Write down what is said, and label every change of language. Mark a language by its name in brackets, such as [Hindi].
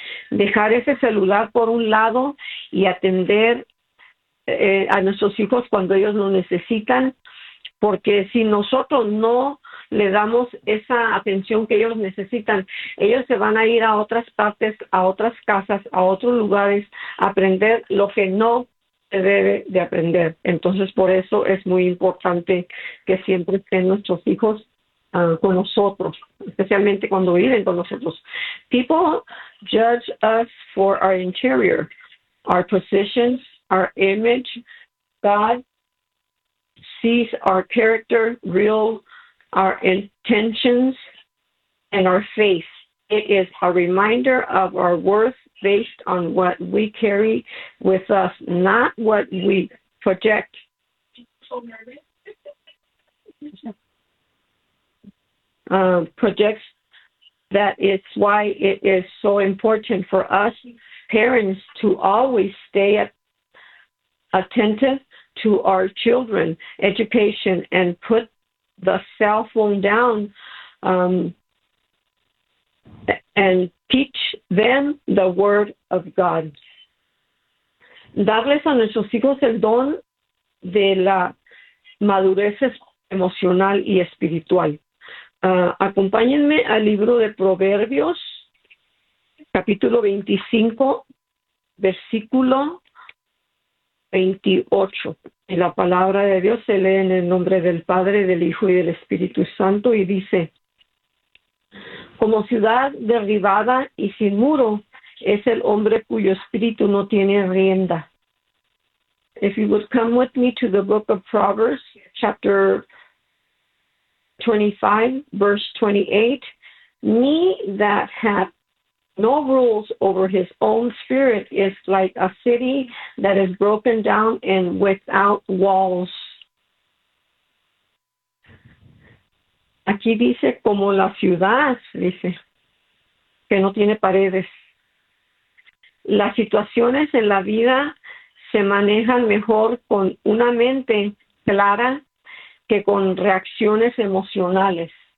[Spanish] Dejar ese celular por un lado y atender a nuestros hijos cuando ellos lo necesitan, porque si nosotros no le damos esa atención que ellos necesitan, ellos se van a ir a otras partes, a otras casas, a otros lugares, a aprender lo que no se debe de aprender. Entonces, por eso es muy importante que siempre estén nuestros hijos con nosotros, especialmente cuando viven con nosotros. [English] People judge us for our interior, our positions, our image. God sees our character, real, our intentions, and our faith. It is a reminder of our worth based on what we carry with us, not what we project. So nervous. Projects. That is why it is so important for us parents to always stay attentive to our children's education and put the cell phone down and teach them the word of God. [Spanish] Darles a nuestros hijos el don de la madurez emocional y espiritual. Acompáñenme al libro de Proverbios, capítulo 25, versículo 28. Y la palabra de Dios se lee en el nombre del Padre, del Hijo y del Espíritu Santo y dice: como ciudad derribada y sin muro es el hombre cuyo espíritu no tiene rienda. [English] If you would come with me to the book of Proverbs, chapter 25, verse 28. Me that hath no rules over his own spirit is like a city that is broken down and without walls. [Spanish] Aquí dice como la ciudad, dice, que no tiene paredes. Las situaciones en la vida se manejan mejor con una mente clara que con reacciones emocionales.